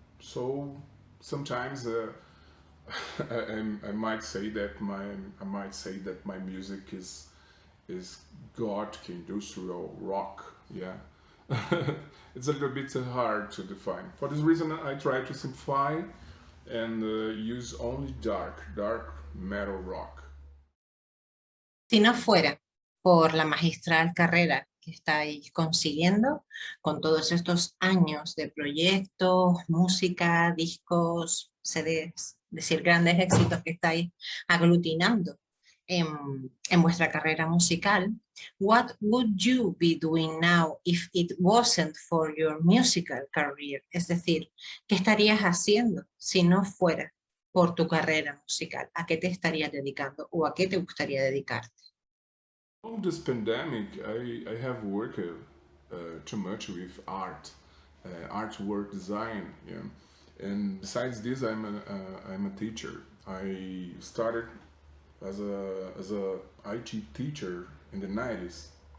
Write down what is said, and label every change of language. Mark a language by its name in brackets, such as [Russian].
[English] So sometimes I might say that my music is Gothic industrial rock. Yeah, it's a little bit hard to define. For this reason, I try to simplify and use only dark metal rock. [Spanish] Si no fuera por la magistral carrera que estáis consiguiendo con todos estos años de proyectos, música, discos, CDs, es decir, grandes éxitos que estáis aglutinando en vuestra carrera musical, [English] what would you be doing now if it wasn't for your musical career? [Spanish] Es decir, ¿qué estarías haciendo si no fuera por tu carrera musical? ¿A qué te estarías dedicando o a qué te gustaría dedicarte? [English] On this pandemic, I have worked too much with art, artwork design, yeah. And besides this, I'm a teacher. I started as a IT teacher in the 90s.